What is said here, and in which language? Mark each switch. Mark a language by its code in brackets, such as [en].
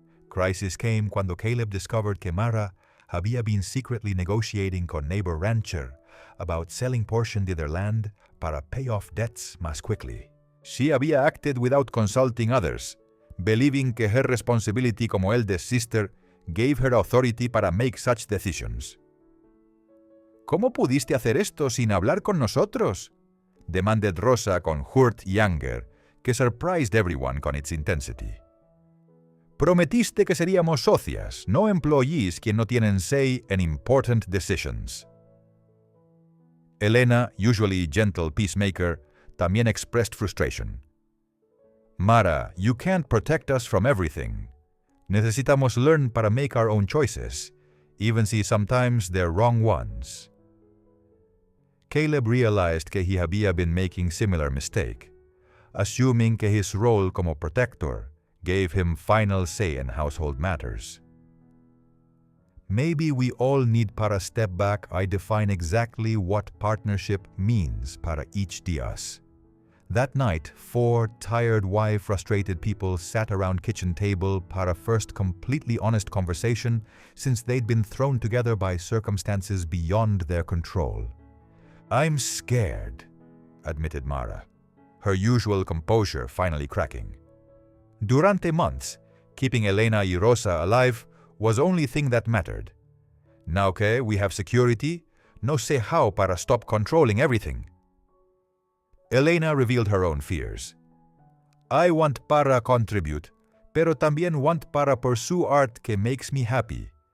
[en] Crisis came cuando Caleb discovered que Mara había been secretly negotiating con neighbor rancher about selling portion de their land para pay off debts más quickly. She había acted without consulting others, believing que her responsibility como eldest sister gave her authority para make such decisions. [es] ¿Cómo pudiste hacer esto sin hablar con nosotros?, demanded Rosa con hurt y anger, que surprised everyone con its intensity. Prometiste que seríamos socias, no employees quien no tienen say in important decisions. [en] Elena, usually gentle peacemaker, también expressed frustration. Mara, you can't protect us from everything. Necesitamos learn para make our own choices, even si sometimes they're wrong ones. Caleb realized que he había been making similar mistake, assuming que his role como protector gave him final say in household matters. Maybe we all need para step back y define exactly what partnership means para each de us. That night, 4 tired, frustrated people sat around kitchen table para first completely honest conversation since they'd been thrown together by circumstances beyond their control. I'm scared, admitted Mara, her usual composure finally cracking. Durante months, keeping Elena y Rosa alive was only thing that mattered. Now que we have security, no sé how para stop controlling everything. Elena revealed her own fears. I want para contribute, pero también want para pursue art que makes me happy.